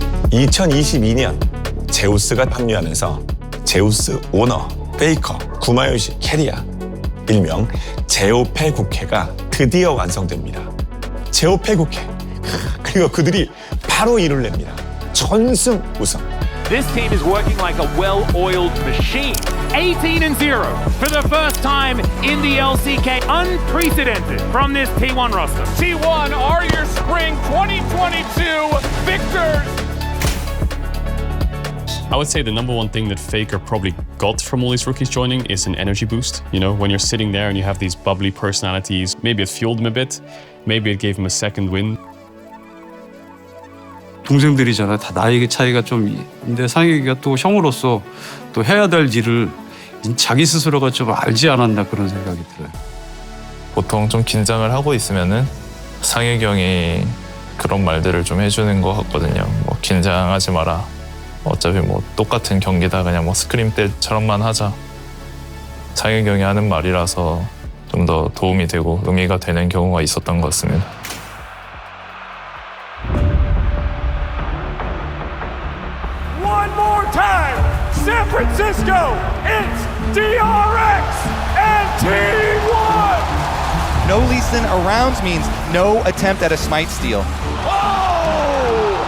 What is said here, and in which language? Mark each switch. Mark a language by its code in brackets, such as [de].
[ko] 2022년 제우스가 합류하면서 제우스 오너, 페이커, 구마요시, 캐리아 일명 제오페 국회가 드디어 완성됩니다. 제오페 국회. 그리고 그들이 바로 이를 냅니다. 전승 우승. [en] This team is working like a well-oiled machine. 18-0 for the first time in the LCK. Unprecedented from this T1 roster. T1 are your spring 2022 victors. I would say the number one thing that Faker probably got from all these rookies joining is an energy boost. You know, when you're sitting there and you have these bubbly personalities, maybe it fueled him a bit, maybe it gave him a second wind. [ko] 동생들이잖아. 다 나이 차이가 좀 있는데 상혁이가 또 형으로서 또 해야 될 일을 자기 스스로가 좀 알지 않았나 그런 생각이 들어요. 보통 좀 긴장을 하고 있으면은 상혁이 형이 그런 말들을 좀 해주는 것 같거든요. 뭐 긴장하지 마라. 어차피 뭐 똑같은 경기다. 그냥 뭐 스크림 때처럼만 하자. 상혁이 형이 하는 말이라서 좀 더 도움이 되고 의미가 되는 경우가 있었던 것 같습니다. [en] One more time, San Francisco, it's DRX and T1! No Lee Sin arounds means no attempt at a smite steal. Oh!